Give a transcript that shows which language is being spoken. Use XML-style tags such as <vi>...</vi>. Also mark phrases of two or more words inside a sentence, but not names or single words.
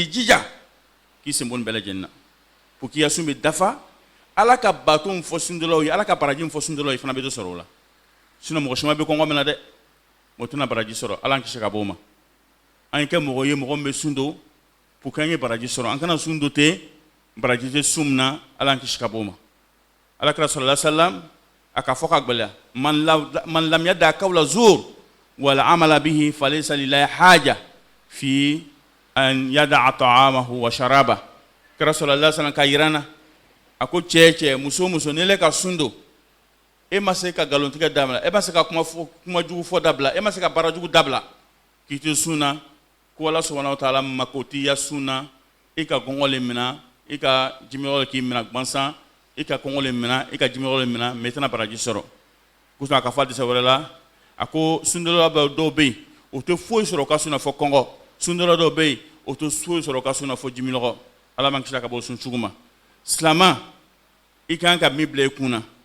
<bm>jija k'i sen bɔ nin bɛɛ lajɛlen na</bm> <fr>pour que</fr> <bm>i ka sun bɛ dafa ala ka bato min fɔ sundalaw ye ala ka baraji min fɔ sundalaw ye fana bɛ dɔ sɔrɔ o la sinon mɔgɔ caman bɛ kɔngɔ min na dɛ o tɛna baraji sɔrɔ ala an kisi ka bɔ o ma an ye kɛ mɔgɔ ye mɔgɔ min bɛ sun don</bm> <fr>pour que</fr> <bm>an ye baraji sɔrɔ an kana sun don ten baraji tɛ sun min na ala an kisi ka bɔ o ma ala kɛra</bm> <ar>صلى الله عليه وسلم</ar> <bm>a ka fɔ ka gbɛlɛya</bm> <ar>من لم يدع قول الزور والعمل به فليس لله حاجة في أن يدع طعامه وشرابه</ar> <bm>kɛra</bm> <ar>صلى الله عليه وسلم</ar> <bm>ka yirana a ko cɛ muso ne ka sun don e ma se ka nkalontigɛ dabila e ma se ka kuma jugu fɔ dabila e ma se ka baara jugu dabila k'i to sun na ko ala</bm> <ar>سبحانه وتعالى</ar> <bm>mako t'i ya sun na i ka kɔngɔ le minɛ i ka jimiyɔrɔ k'i minɛ gansan i ka kɔngɔ le minɛ i ka jimiyɔrɔ le minɛ mais i tɛna baraji sɔrɔ kosɔn a ka fɔ hadisa wɛrɛ la a ko sundala dɔw bɛ yen o tɛ foyi sɔrɔ o ka sun na fɔ kɔngɔ sundala dɔw bɛ yen o tɛ foyi sɔrɔ o ka sun na fɔ jimiyɔrɔ ala man kisi ka bɔ sun sugu ma silamɛ i kan ka min bila i kun na</bm>